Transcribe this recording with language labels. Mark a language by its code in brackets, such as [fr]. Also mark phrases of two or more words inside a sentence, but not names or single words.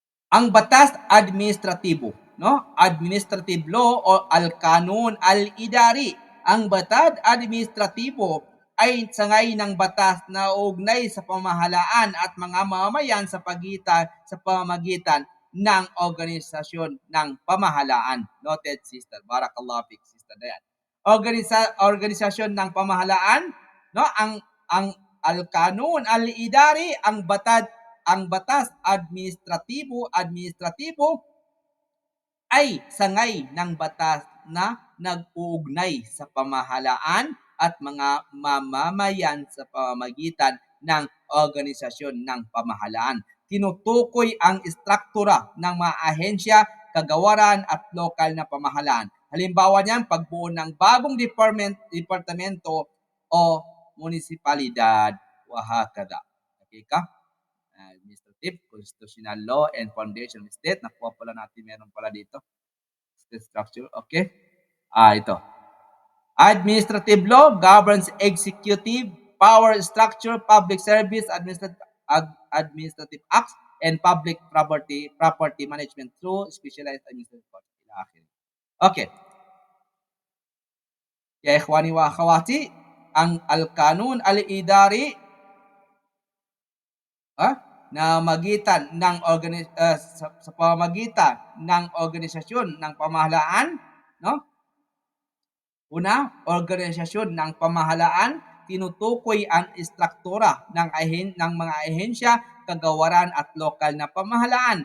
[tl] Ang batas administratibo, no? [en] Administrative law o [ar] al-kanun al-idari. [en] Ang batas administratibo ay sangay ng batas na ugnay sa pamahalaan at mga mamamayan sa pamamagitan ng organisasyon ng pamahalaan. Noted, sister. [ar] Barakallahu fik, [tl] sister Dayan. Organisasyon ng pamahalaan, no? [ar] Ang al-kanun al-idari, [tl] ang batas administratibo ay sangay ng batas na nag-uugnay sa pamahalaan at mga mamamayan sa pamamagitan ng organisasyon ng pamahalaan. Tinutukoy ang istruktura ng mga ahensya, kagawaran at lokal na pamahalaan. Halimbawa niyan, pagbuo ng bagong departamento o munisipalidad. Wahakada. Okay ka? [en] Administrative, constitutional law, and foundation of state. [tl] Nakuha pala natin, meron pala dito. [en] State structure, okay? Ito. Administrative law governs executive power structure, public service, administrative acts, and public property management through specialized administrative courts. [tl] Okay. [ar] Ya ikhwani wa akhawati, [tl] ang [ar] al-kanun al-idari [tl] na magitan ng sa pamamagitan ng organisasyon ng pamahalaan, no? Una, organisasyon ng pamahalaan, tinutukoy ang istruktura ng mga ahensya, kagawaran at lokal na pamahalaan.